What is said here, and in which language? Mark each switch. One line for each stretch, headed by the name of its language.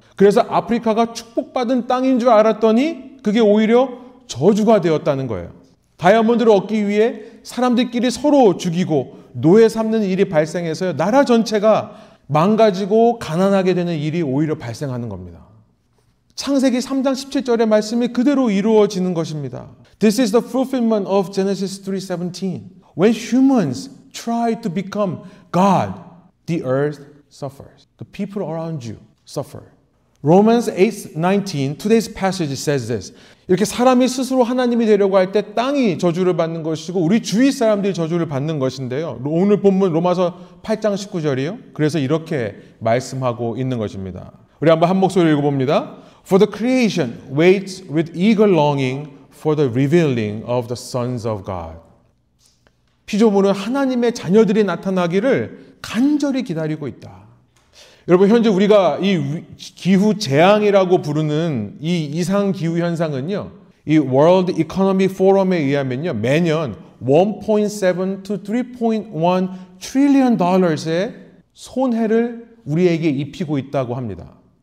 Korean: 그래서 아프리카가 축복받은 땅인 줄 알았더니 그게 오히려 저주가 되었다는 거예요. 다이아몬드를 얻기 위해 사람들끼리 서로 죽이고 노예 삼는 일이 발생해서요, 나라 전체가 망가지고 가난하게 되는 일이 오히려 발생하는 겁니다. 창세기 3장 17절의 말씀이 그대로 이루어지는 것입니다.
English: This is the fulfillment of Genesis 3:17. When humans try to become God, the earth suffers. The people around you suffer. Romans 8:19, today's passage says this.
Korean: 이렇게 사람이 스스로 하나님이 되려고 할 때 땅이 저주를 받는 것이고 우리 주위 사람들이 저주를 받는 것인데요. 오늘 본문 로마서 8장 19절이요. 그래서 이렇게 말씀하고 있는 것입니다. 우리 한번 한 목소리로 읽어봅니다.
English: For the creation waits with eager longing for the revealing of the sons of God.
Korean: 피조물은 하나님의 자녀들이 나타나기를 간절히 기다리고 있다. 여러분, 현재 우리가 이 기후 재앙이라고 부르는 이 이상 기후 현상은요, 이 World Economic Forum에 의하면요, 매년
English: 1.7 to 3.1 trillion dollar
Korean: 의 손해를 우리에게 입히고 있다고 합니다.